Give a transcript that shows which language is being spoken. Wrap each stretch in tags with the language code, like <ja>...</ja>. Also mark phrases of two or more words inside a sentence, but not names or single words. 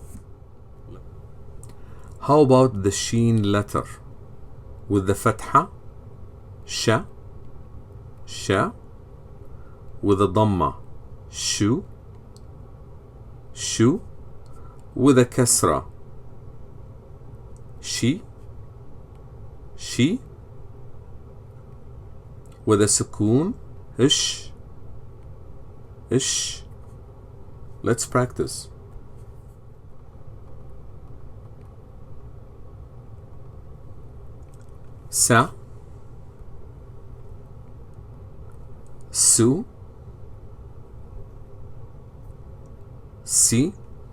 <en>How about the Shīn letter with the fatha,</en> <ar>sha, sha,</ar> <en>with the dhamma,</en> <ar>shu, shu,</ar> <en>with a kasra,</en> <ar>shi, shi,</ar> <en>with a sukoon,</en> <ar>ish, ish.</ar> <en>Let's practice.</en> <ar>Sa, su, si,</ar>